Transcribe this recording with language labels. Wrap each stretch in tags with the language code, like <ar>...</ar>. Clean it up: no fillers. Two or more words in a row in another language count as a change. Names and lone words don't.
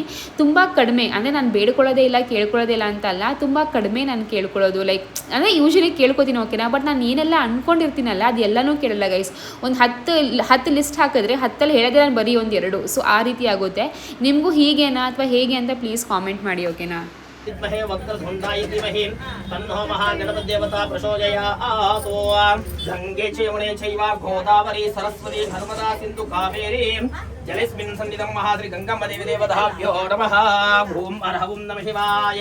<kn>ತುಂಬ ಕಡಿಮೆ ಅಂದರೆ ನಾನು ಬೇಡ್ಕೊಳ್ಳೋದೇ ಇಲ್ಲ ಕೇಳ್ಕೊಳ್ಳೋದೇ ಇಲ್ಲ ಅಂತಲ್ಲ, ತುಂಬ ಕಡಿಮೆ ನಾನು ಕೇಳ್ಕೊಳ್ಳೋದು. ಲೈಕ್ ಅಂದರೆ ಯೂಶ್ವಲಿ ಕೇಳ್ಕೊತೀನಿ ಓಕೆನಾ, ಬಟ್ ನಾನು ಏನೆಲ್ಲ ಅಂದ್ಕೊಂಡಿರ್ತೀನಲ್ಲ ಅದು ಎಲ್ಲನೂ ಕೇಳಲ್ಲ ಗೈಸ್. ಒಂದು 10 ಲಿಸ್ಟ್ ಹಾಕಿದ್ರೆ 10ಅಲ್ಲಿ ಹೇಳೋದೇ ನಾನು ಬರೀ 1-2. ಸೊ ಆ ರೀತಿ ಆಗುತ್ತೆ. ನಿಮಗೂ ಹೀಗೇನಾ ಅಥವಾ ಹೇಗೆ ಅಂತ</kn> <en>please comment</en> <kn>ಮಾಡಿ ಓಕೆನಾ.</kn> <sa>विद्महे वक्रतुण्डाय धीमहि तन्नो महागणपतिदेवता प्रचोदयात्। गंगे च यमुने चैव गोदावरी सरस्वती नर्मदा सिन्धु कावेरी जलेस्मिन् सन्निधं महाद्रि गंगामदेवी देवताभ्यो नमः। ओम अर्हं नमः शिवाय।</sa>